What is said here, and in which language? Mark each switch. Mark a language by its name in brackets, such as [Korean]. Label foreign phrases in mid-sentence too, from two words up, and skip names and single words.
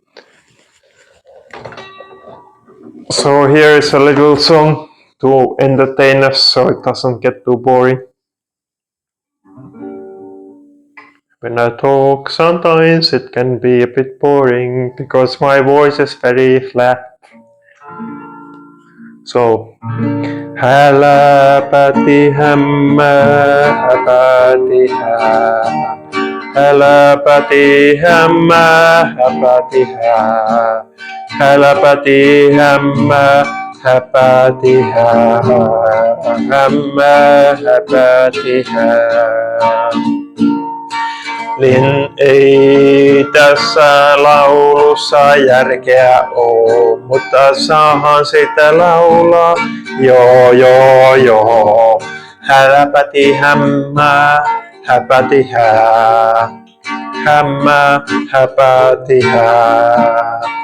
[English] So here is a little song to entertain us so it doesn't get too boring. When I talk, sometimes it can be a bit boring because my voice is very flat. So, halapati hamma, hapati ha. Halapati hamma, hapati ha. Halapati hamma, hapati ha. Hamma, hapati ha. [Finnish] Niin ei tässä laulussa järkeä oo, mutta saahan sitä laulaa, joo. Häläpäti hämmää, häpäti hää, hämmää, häpäti hää.